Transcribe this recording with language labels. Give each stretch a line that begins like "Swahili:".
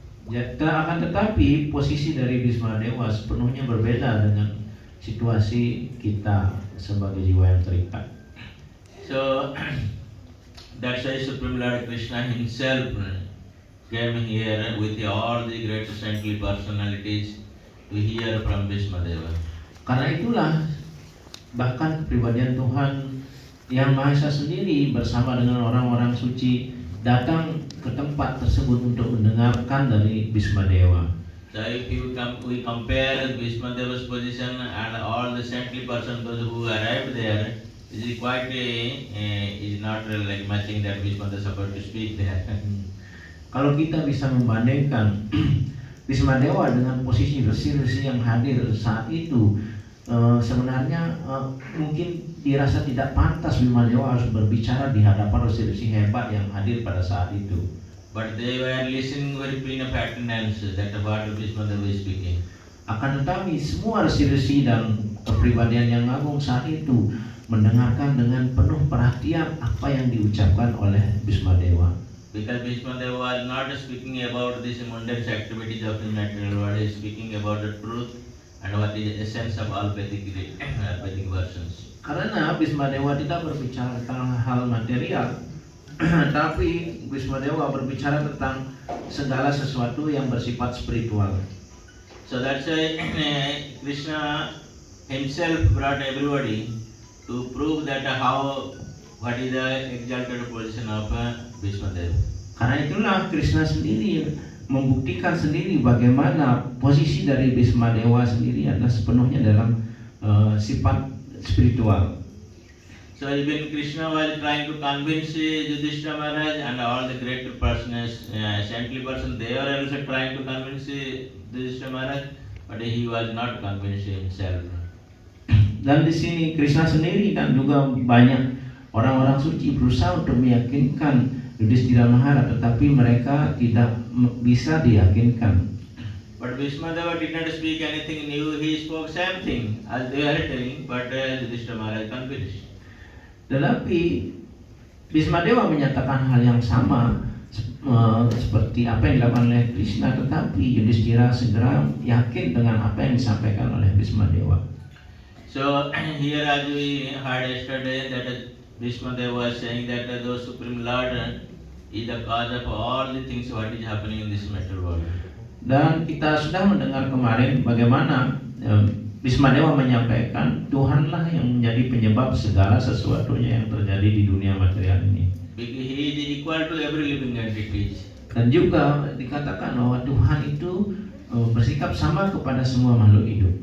Indonesian: Ya, akan tetapi posisi dari Bismadewa sepenuhnya berbeda dengan situasi kita sebagai jiwa yang terikat.
English: So that's why Supreme Lord Krishna himself came here with all the great saintly personalities to hear from Bhismadeva.
Indonesian: Karena itulah bahkan kepribadian Tuhan yang Maha Esa sendiri bersama dengan orang-orang suci datang ke tempat tersebut untuk mendengarkan dari Bismadewa.
English: So if we compare Bhismadeva's position and all the saintly persons those who arrived there, it is quite is not like matching that Bhismadeva is supposed to speak there.
Indonesian: Kalau kita bisa membandingkan Bismadewa dengan posisi resi-resi yang hadir saat itu, sebenarnya mungkin dirasa tidak pantas Bismadewa harus berbicara di hadapan resi-resi hebat yang hadir pada saat itu.
English: But they were listening very clean of attendance that what Bhismadeva is speaking.
Indonesian: Akan tetapi semua resi-resi dan kepribadian yang agung saat itu mendengarkan dengan penuh perhatian apa yang diucapkan oleh Bismadewa.
English: Because Bhismadeva was not speaking about these mundane activities of the material world, he is speaking about the truth and what is the essence of all Vedic versions.
Indonesian: Karena Bismadewa tidak berbicara tentang hal material, tapi Bismadewa berbicara tentang segala sesuatu yang bersifat spiritual.
English: So that's why Krishna himself brought everybody to prove that what is the exalted position of Bhismadeva.
Indonesian: Karena itulah Krishna sendiri membuktikan sendiri bagaimana posisi dari Bismadewa sendiri adalah sepenuhnya dalam sifat spiritual.
English: So even Krishna was trying to convince Yudhishthira Maharaj and all the great persons, saintly person, they were also trying to convince Yudhishthira Maharaj, but he was not convinced himself.
Indonesian: Dan di sini Krishna sendiri dan juga banyak orang-orang suci berusaha untuk meyakinkan Yudhishthira Maharaj, tetapi mereka tidak bisa diyakinkan.
English: But Bhismadeva did not speak anything new, he spoke same thing as they were telling, but Yudhishthira Maharaj convinced.
Indonesian: Tetapi Bhismadewa menyatakan hal yang sama seperti apa yang dilakukan oleh Krishna, tetapi Yudhishthira segera yakin dengan apa yang disampaikan oleh Bhismadewa.
English: So here as we heard yesterday that Bhismadeva was saying that the Supreme Lord is the cause of all the things what is happening in this material world.
Indonesian: Dan kita sudah mendengar kemarin bagaimana Bhismadewa menyampaikan Tuhanlah yang menjadi penyebab segala sesuatunya yang terjadi di dunia material ini.
English: Because He is equal to every living entity.
Indonesian: Dan juga dikatakan bahwa Tuhan itu bersikap sama kepada semua makhluk hidup.